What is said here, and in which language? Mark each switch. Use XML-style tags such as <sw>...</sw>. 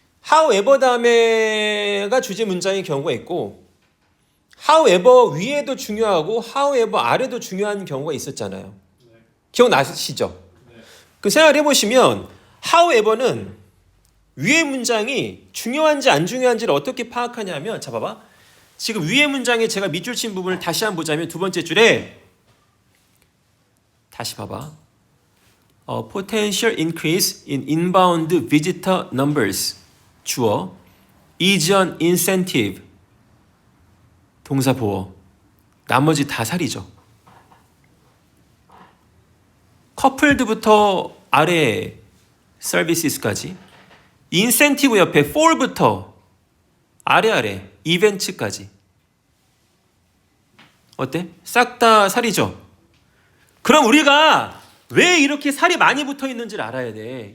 <ko>however 다음에가 주제 문장인 경우가 있고 however 위에도 중요하고 however 아래도 중요한 경우가 있었잖아요. 기억나시죠? 그 생각을 해보시면 however는 위의 문장이 중요한지 안 중요한지를 어떻게 파악하냐면 자 봐봐. 지금 위의 문장에 제가 밑줄 친 부분을 다시 한번 보자면 두 번째 줄에 다시 봐봐.</ko> <en>Potential increase in inbound visitor numbers</en> <ko>주어</ko> <en>is an incentive</en> <ko>동사 보어 나머지 다 살이죠. 커플드부터 아래 서비스까지 인센티브 옆에 fall부터 아래 이벤트까지 어때? 싹 다 살이죠. 그럼 우리가 왜 이렇게 살이 많이 붙어 있는지를 알아야 돼.</ko>